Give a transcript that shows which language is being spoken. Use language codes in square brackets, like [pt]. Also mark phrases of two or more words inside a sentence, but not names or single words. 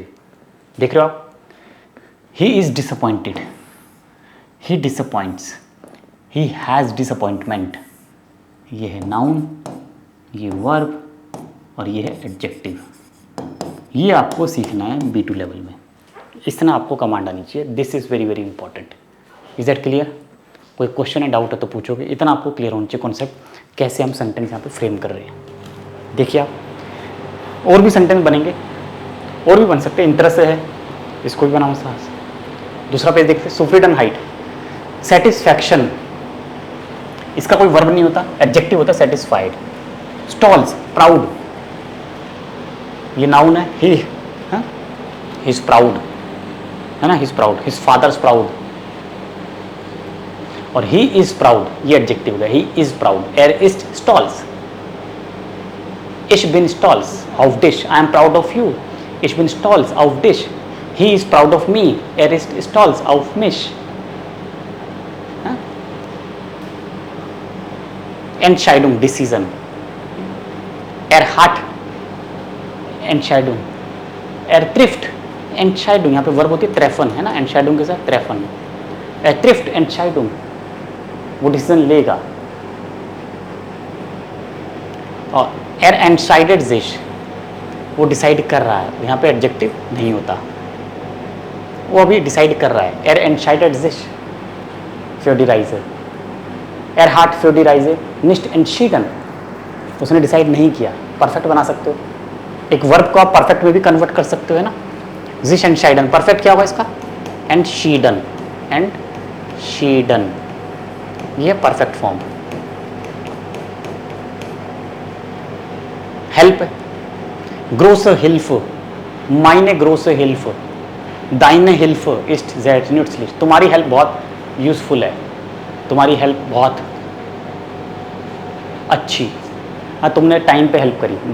[hi] देख रहे हो आप, [en] He is disappointed, he disappoints, he has disappointment. [hi] ये है नाउन, ये वर्ब, और ये है एडजेक्टिव। ये आपको सीखना है B2 लेवल में, इतना आपको कमांड आनी चाहिए। [en] This is very very important. Is that clear? [hi] कोई क्वेश्चन है, डाउट है तो पूछोगे, इतना आपको क्लियर होना चाहिए कॉन्सेप्ट, कैसे हम सेंटेंस यहाँ पे फ्रेम कर रहे हैं। देखिए आप, और भी सेंटेंस बनेंगे, और भी बन सकते हैं, इंटरेस्ट है, इसको भी बनाओ साहस। दूसरा पेज देखते हैं, [de] Zufriedenheit, [hi] सेटिस्फैक्शन, इसका कोई वर्ब नहीं होता, एडजेक्टिव होता है सेटिस्फाइड। [en] स्टॉल्स, proud, [hi] ये नाउन है, [en] he is proud, [hi] है ना, [en] he is proud, his father's proud, और he is proud, [hi] ये एडजेक्टिव है, [en] he is proud. [de] Er ist stolz, Ich bin stolz auf dich. [en] I am proud of you. [de] Ich bin stolz auf dich. [en] He is proud of me. [de] Er ist stolz auf mich. Entscheidung, decision. Er hat Entscheidung. Er trifft Entscheidung. [hi] यहाँ पे वर्ब होती है treffen, है ना, Entscheidung के साथ treffen. [de] Er trifft Entscheidung. [hi] वो डिसीजन लेगा। [de] Er entscheidet sich, [hi] वो डिसाइड कर रहा है, यहाँ पे एडजेक्टिव नहीं होता, वो अभी डिसाइड कर रहा है। [de] Er entscheidet sich für die Reise, er hat für die Reise nicht entschieden, [hi] उसने डिसाइड नहीं किया। परफेक्ट बना सकते हो, एक वर्ब को आप परफेक्ट में भी कन्वर्ट कर सकते हो, है ना। [de] sich entschieden, [hi] परफेक्ट क्या होगा इसका? [de] entschieden, entschieden, [hi] ये परफेक्ट फॉर्म। हेल्प, [de] große Hilfe, meine große Hilfe, deine Hilfe ist sehr nützlich, [hi] तुम्हारी हेल्प बहुत यूज़फुल है, तुम्हारी हेल्प बहुत अच्छी, हाँ तुमने टाइम पे हेल्प करी।